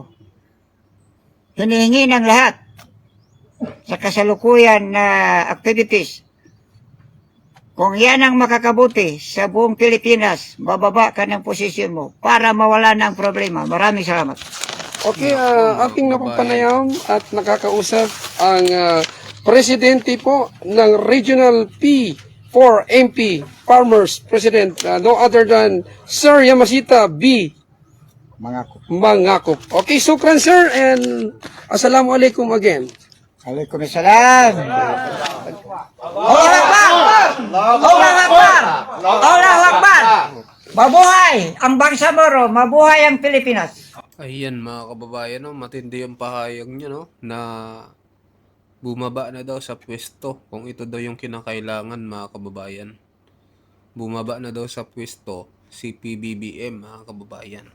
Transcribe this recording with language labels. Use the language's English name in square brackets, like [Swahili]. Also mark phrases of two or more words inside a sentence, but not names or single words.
[Filipino] Hinihingi ng lahat sa kasalukuyan na activities. Kung yan ang makakabuti sa buong Pilipinas, bababa ka ng posisyon mo para mawala ng problema. Maraming salamat. Okay, aking napapanayam at nakakausap ang presidente po ng Regional P4MP Farmers President, [English] no other than [Filipino] Sir Yamashita B. Mangakop. [English] Okay, sukran sir, and assalamualaikum again. [Arabic] Waalaikumsalam. Allahu Akbar! Allahu Akbar! Allahu Akbar! [Filipino] Mabuhay ang Bangsa Moro, mabuhay ang Pilipinas. Ayan mga kababayan, no? Matindi yung pahayag niya, no? Na bumaba na daw sa pwesto kung ito daw yung kinakailangan mga kababayan. Bumaba na daw sa pwesto si PBBM mga kababayan.